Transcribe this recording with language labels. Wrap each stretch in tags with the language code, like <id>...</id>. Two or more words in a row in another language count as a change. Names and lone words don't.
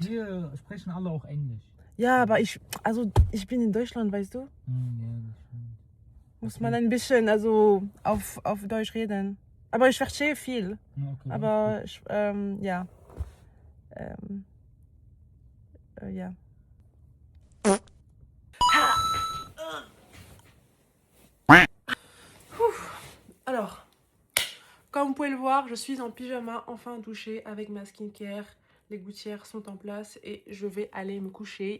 <de>Hier sprechen alle auch Englisch. Ja, aber ich bin in Deutschland, weißt du? Ja, das stimmt. Muss man ein bisschen auf Deutsch reden. Aber ich verstehe viel. Ja, okay, Aber ich, ja. Ja.</de> <fr>Alors, comme vous pouvez le voir, je suis en pyjama, enfin douchée avec ma skincare. Les gouttières sont en place et je vais aller me coucher.</fr>